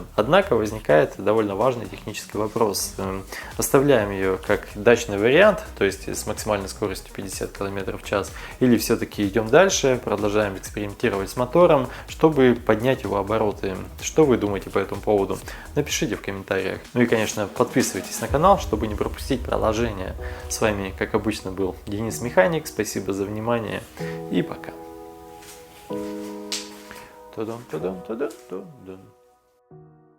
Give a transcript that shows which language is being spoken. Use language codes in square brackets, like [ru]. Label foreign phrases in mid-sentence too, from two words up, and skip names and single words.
[ru] Однако возникает довольно важный технический вопрос. Оставляем ее как дачный вариант, то есть с максимальной скоростью 50 км в час, или все-таки идем дальше, продолжаем экспериментировать с мотором, чтобы поднять его обороты. Что вы думаете по этому поводу? Напишите в комментариях. Ну и конечно подписывайтесь на канал, чтобы не пропустить продолжение. С вами как обычно был Денис Механик, спасибо за внимание и пока. Та-дам, та-дам, та-дам, та-дам.